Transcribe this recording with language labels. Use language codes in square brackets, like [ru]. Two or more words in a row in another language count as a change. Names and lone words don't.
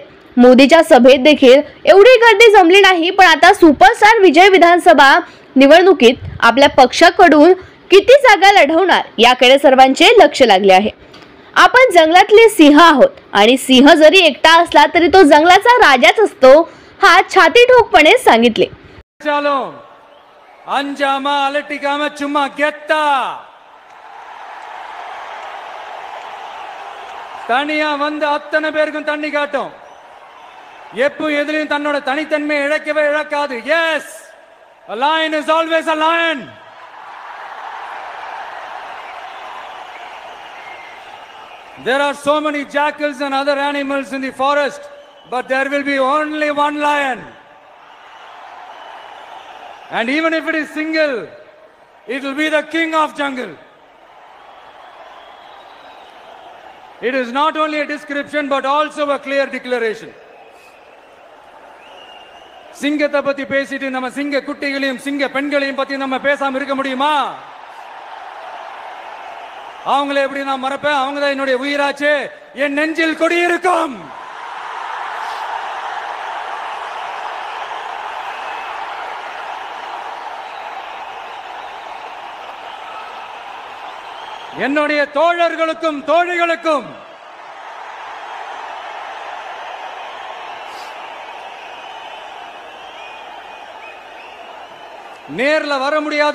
[mr] मोदीच्या सभेत देखील एवढी गर्दी जमली नाही, पण आता सुपरस्टार विजय विधानसभा निवडणुकीत आपल्या पक्षाकडून किती जागा लढवणार याकडे सर्वांचे लक्ष लागले आहे। आपण जंगलातले सिंह आहोत आणि सिंह जरी एकटा असला तरी तो जंगलाचा राजाच असतो, हा छाती ठोकपणे सांगितले। [ta] சலோ அஞ்சாமா அலட்டிக்காம சும்மா கெத்தா தனியா வந்து அத்தனை பேருக்கும் தண்ணி காட்டும்। எப்பவும் எதிலையும் தன்னோட தனித்தன்மையை இழக்கவே இழக்காது। [en] Yes, a lion is always a lion. There are so many jackals and other animals in the forest, but there will be only one lion. And even if it is single, it will be the king of jungle. It is not only a description but also a clear declaration. [ta] சிங்கத்தை பத்தி பேசிட்டு நம்ம சிங்க குட்டிகளையும் சிங்க பெண்களையும் பத்தி நம்ம பேசாம இருக்க முடியுமா? அவங்களே எப்படி நான் மறப்பேன்? அவங்க தான் என்னுடைய உயிராச்சே, என் நெஞ்சில் குடியிருக்கும். என்னுடைய தோழர்களுக்கும் தோழிகளுக்கும் நேர்ல வர முடியாத